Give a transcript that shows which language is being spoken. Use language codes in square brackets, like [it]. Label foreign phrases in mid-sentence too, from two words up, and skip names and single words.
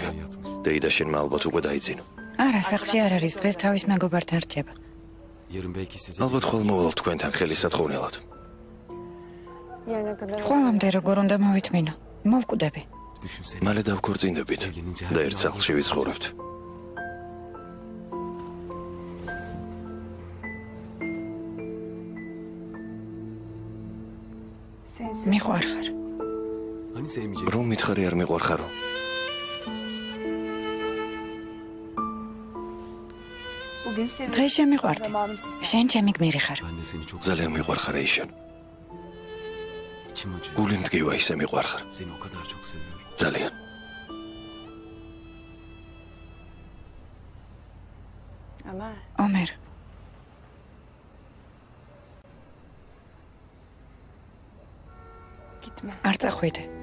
[tr] Teyzen yatmış. [ka] დეიდა შენმა ალბათ უკვე დაიძინო. არა, სახლში არ არის, დღეს თავის მეგობართან რჩება. [tr] Yarın belki size... [ka] ალბათ ხვალ მოვალ თქვენთან ხელისათხოვნელად. ყველამდე როგორ უნდა მოვითმინო? მოვკვდები. [tr] Düşünsene. [ka] მალე დავქორწინდებით და ერთ სახლში ვიცხოვრებთ. მიყვარ ხარ. [tr] Hani sevmeyecek? [ka] რომ მითხარი არ მიყვარ ხარო? დღეს შემიყვარდი. შენ ჩემი გმირი ხარ. [tr] Ben de seni çok [ka] ძალიან მიყვარ ხარ ეიშენ. [tr] içim acıyor. [ka] გული მდგივა ისე მიყვარ ხარ. [tr] Seni o kadar çok seviyorum. [ka] ძალიან. ომერ, არ წახვიდე.